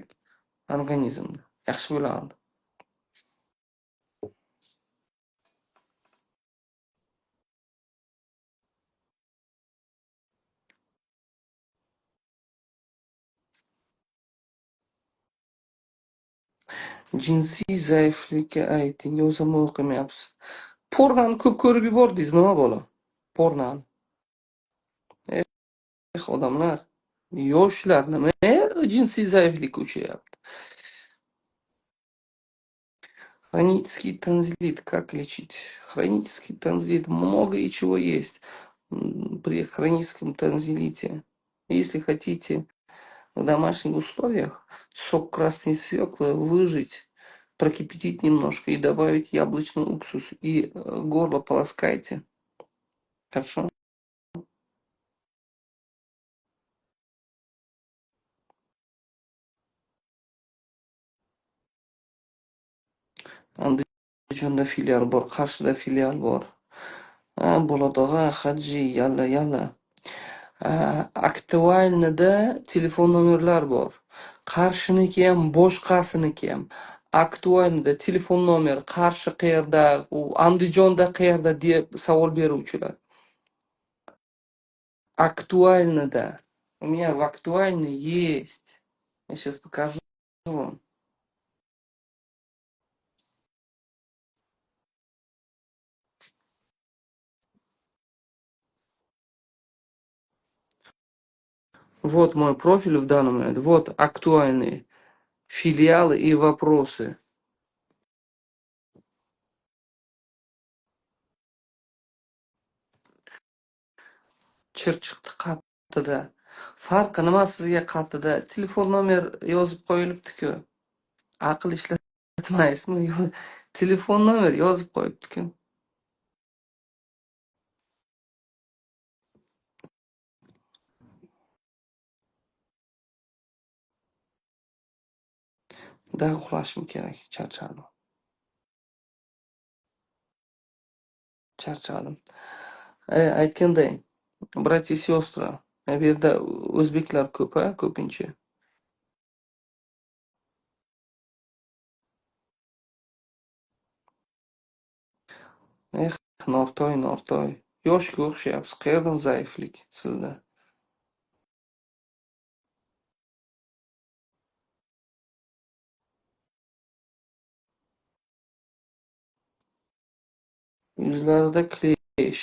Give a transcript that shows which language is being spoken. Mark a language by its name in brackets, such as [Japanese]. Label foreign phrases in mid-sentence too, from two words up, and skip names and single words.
[Uzbek] Organizmni yaxshi bo'ladi. Jinsiy zaiflikka ayting, yozma o'qimayapsiz. Pornoni ko'p ko'rib yubordingiz, nima bola? Pornoni. Odamlar, yoshlar nima jinsiy zaiflikka uchrayapti? [Russian] Хронический танзелит. Как лечить? Хронический танзелит. Много и чего есть при хроническом танзелите. Если хотите в домашних условиях сок красной свеклы выжать, прокипятить немножко и добавить яблочный уксус. И горло полоскайте. Хорошо? [Uzbek] Andijonda filial bor, Qarshida filial bor. Bo'ladog'a, Hajji, yalla. Aktualnida telefon nomerlar bor. Qarshiniki ham, boshqasiniki ham. Aktualnida telefon nomer, Qarshi qayerda, Andijonda qayerda deb savol beruvchilar. Актуальныйда. [Russian] У меня в актуальной есть. Я сейчас покажу вам. Вот мой профиль в данный момент. Вот актуальные филиалы и вопросы. [Uzbek] Chirchiqda qattida. Farqi nima sizga qattida? Telefon nomer yozib qo'yilibdi-ku. Aql ishlatmaysizmi? Telefon nomer yozib qo'yibdi-ku. Da uxlashim kerak. Charchadim. Aytganday, [Russian] bratья и сестры, [Uzbek] Bu yerda o'zbeklar ko'p-a, ko'pincha. Eh, Nortoy, Nortoy. Yoshga o'xshayapsiz. Qayerdan zaiflik sizda? Yuzlarida klesh.